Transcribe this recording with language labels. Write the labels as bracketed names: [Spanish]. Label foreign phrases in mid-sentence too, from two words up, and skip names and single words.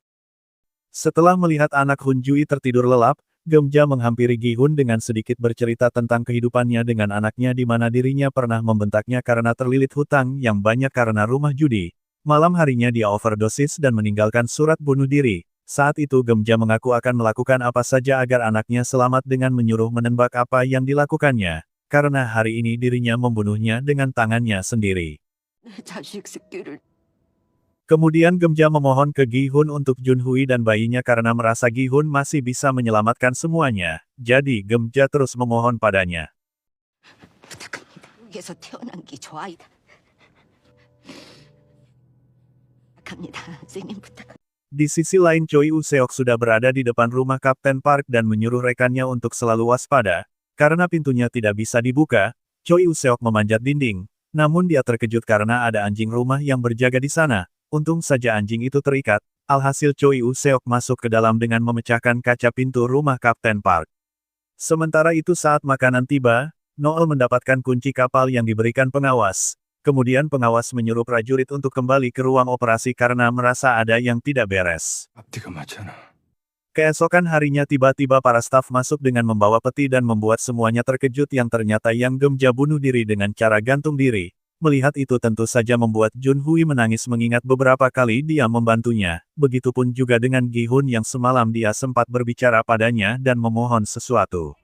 [Indonesian] Setelah melihat anak Hun Jui tertidur lelap, Gemja menghampiri Gi Hun dengan sedikit bercerita tentang kehidupannya dengan anaknya di mana dirinya pernah membentaknya karena terlilit hutang yang banyak karena rumah judi. Malam harinya dia overdosis dan meninggalkan surat bunuh diri. Saat itu Gemja mengaku akan melakukan apa saja agar anaknya selamat dengan menyuruh menembak apa yang dilakukannya. Karena hari ini dirinya membunuhnya dengan tangannya sendiri. [Korean] 내 자식 새끼를 [Indonesian] Kemudian Gemja memohon ke Gi Hun untuk Junhui dan bayinya karena merasa Gi Hun masih bisa menyelamatkan semuanya. Jadi Gemja terus memohon padanya. [Korean] 부탁합니다. 여기에서 태어난 게 저 아이다. 부탁합니다. 선생님 부탁. [Indonesian] Di sisi lain Choi Woo-seok sudah berada di depan rumah Kapten Park dan menyuruh rekannya untuk selalu waspada. Karena pintunya tidak bisa dibuka, Choi Woo-seok memanjat dinding. Namun dia terkejut karena ada anjing rumah yang berjaga di sana. Untung saja anjing itu terikat. Alhasil Choi Woo-seok masuk ke dalam dengan memecahkan kaca pintu rumah Kapten Park. Sementara itu saat makanan tiba, Noel mendapatkan kunci kapal yang diberikan pengawas. Kemudian pengawas menyuruh prajurit untuk kembali ke ruang operasi karena merasa ada yang tidak beres. [Korean] 앞뒤가 맞잖아. [Indonesian] Keesokan harinya tiba-tiba para staf masuk dengan membawa peti dan membuat semuanya terkejut yang ternyata Yang Gemja bunuh diri dengan cara gantung diri. Melihat itu tentu saja membuat Junhui menangis mengingat beberapa kali dia membantunya. Begitupun juga dengan Gi Hun yang semalam dia sempat berbicara padanya dan memohon sesuatu.